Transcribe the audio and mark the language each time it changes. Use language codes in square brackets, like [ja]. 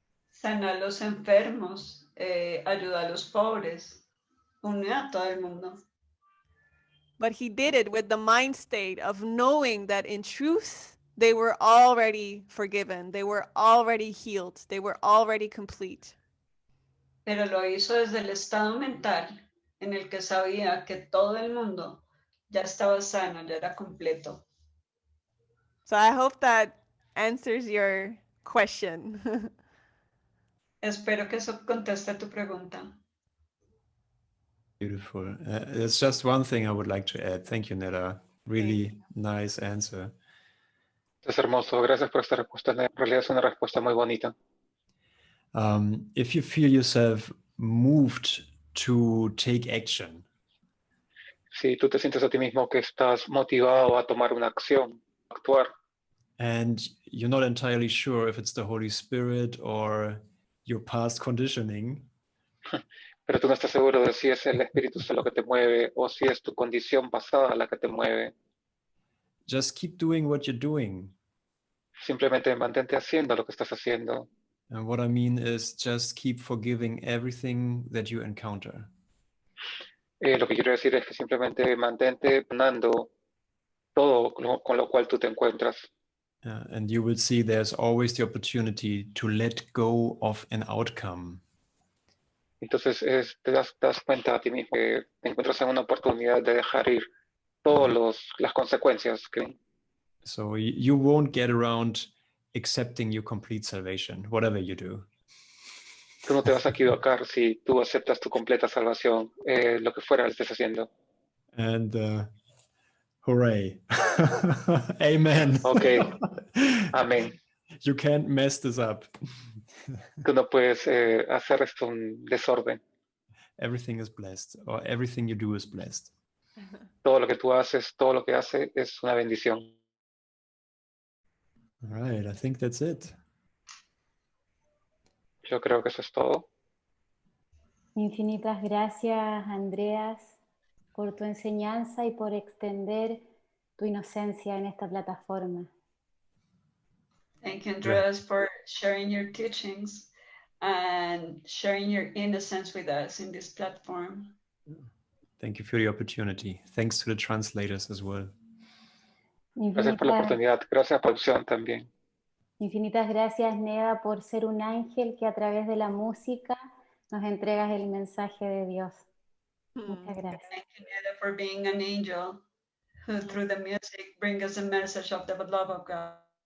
[es] Sana a los enfermos, ayuda a los pobres, une a todo el mundo. [en] But he did it with the mind state of knowing that in truth, they were already forgiven. They were already healed. They were already complete. [es] Pero lo hizo desde el estado mental en el que sabía que todo el mundo ya estaba sano, ya era completo. [en] So I hope that answers your question. [es] Espero que eso conteste tu pregunta. [en] Beautiful. There's just one thing I would like to add. Thank you, Neda. Really nice answer. [es] Es hermoso, gracias por esta respuesta. En realidad es una respuesta muy bonita. [en] If you feel yourself moved to take action, [es] Si tú te sientes a ti mismo que estás motivado a tomar una acción, a actuar, [en] and you're not entirely sure if it's the Holy Spirit or your past conditioning, [es] pero tú no estás seguro de si es el Espíritu Santo lo que te mueve o si es tu condición pasada la que te mueve, [en] just keep doing what you're doing. [es] simplemente mantente haciendo lo que estás haciendo. [en] And what I mean is just keep forgiving everything that you encounter. [es] Lo que quiero decir es que simplemente mantente perdonando todo con lo cual tú te encuentras. [en] And you will see there's always the opportunity to let go of an outcome. [es] Entonces te das cuenta a ti mismo que te encuentras en una oportunidad de dejar ir todas las consecuencias. [en] So you won't get around accepting your complete salvation, whatever you do. [es] Tú no te vas a equivocar si tú aceptas tu completa salvación, lo que fuera estés haciendo. [en] And hooray. Amen. [es] Okay. Amén. [en] You can't mess this up. [es] Tú no puedes hacer esto un desorden. [en] Everything is blessed, or everything you do is blessed. [es] Todo lo que tú haces, todo lo que hace es una bendición. [en] All right, I think that's it. [es] Yo creo que eso es todo. Infinitas gracias, Andreas, por tu enseñanza y por extender tu inocencia en esta plataforma. [en] Thank you, Andreas, for sharing your teachings and sharing your innocence with us in this platform. Thank you for the opportunity. Thanks to the translators as well. [es] Gracias por la oportunidad. Gracias por la opción también. Infinitas gracias, Neda, por ser un ángel que a través de la música nos entregas el mensaje de Dios. Muchas gracias. [en] Thank you, Neda, for being an angel who through the music brings us a message of the love of God.